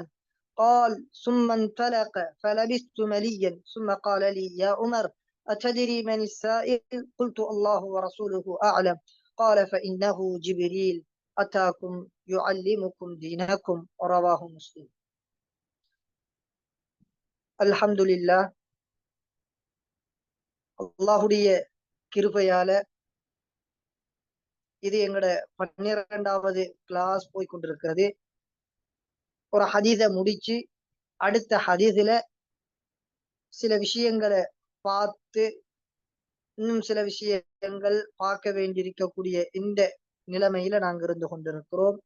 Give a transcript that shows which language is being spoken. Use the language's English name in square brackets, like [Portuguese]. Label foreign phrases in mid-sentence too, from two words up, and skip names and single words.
[Arabic] قال: ثم انطلق فلبثت مليا ثم قال لي: يا عمر، أتدري من السائل؟ قلت: الله ورسوله أعلم. قال: فإنه جبريل أتاكم يعلمكم دينكم. رواه مسلم. الحمد لله. [Tamil] அல்லாஹுடைய கிருபையால இது எங்களோட 12வது கிளாஸ் போய் கொண்டிருக்கிறது. ஒரு ஹதீஸை முடிச்சு அடுத்த ஹதீஸில் சில விஷயங்களை பார்த்து இன்னும் சில விஷயங்கள் பார்க்க வேண்டியிருக்கக்கூடிய இந்த நிலைமையில நாங்க இருந்து கொண்டிருக்கிறோம்.